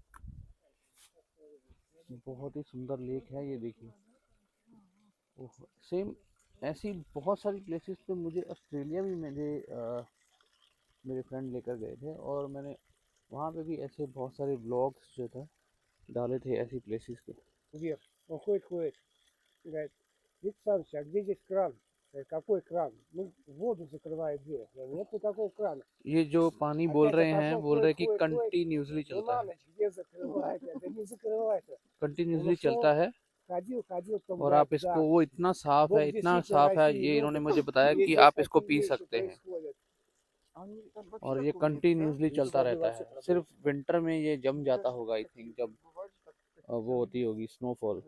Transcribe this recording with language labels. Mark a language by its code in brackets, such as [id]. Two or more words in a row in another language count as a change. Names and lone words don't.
[hi] बहुत ही सुंदर लेक है, ये देखिए। सेम ऐसी बहुत सारी प्लेसेस पे मुझे ऑस्ट्रेलिया भी मेरे फ्रेंड लेकर गए थे, और मैंने वहाँ पे भी ऐसे बहुत सारे ब्लॉग्स जो था डाले थे ऐसी प्लेसेस के। [ru] Вверх. Он ходит. Говорит, Виктор Александрович, а где здесь кран? Я говорю, какой кран? Ну, воду закрывает дверь. Я говорю, нет никакого крана. [hi] ये जो पानी बोल रहे हैं, बोल रहे हैं कि कंटिन्यूसली [ru] Ну, [hi] चलता [ru] на [hi] है। [ru] ночь где закрывает? Это не закрывается. [hi] कंटिन्यूसली [ru] ушел, [hi] चलता है। [ru] Ходил, потом [hi] और [ru] говорит, [hi] आप इसको, [ru] да, [hi] वो इतना साफ [ru] Бог [hi] है, इतना [ru] действительно [hi] साफ है, [ru] России [hi] ये इन्होंने [ru] любит. [hi] मुझे बताया [ru] И [hi] कि [ru] здесь [hi] आप इसको [ru] такие [hi] पी [ru] вещи [hi] सकते हैं। [ru] происходят. [hi] और ये कंटिन्यूसली [ru] Без [hi] चलता [ru] воды [hi] रहता [ru] вообще [hi] है। [ru] проблема. [hi] सिर्फ विंटर में ये जम जाता होगा [en] I think, [hi] जब वो होती होगी स्नोफॉल।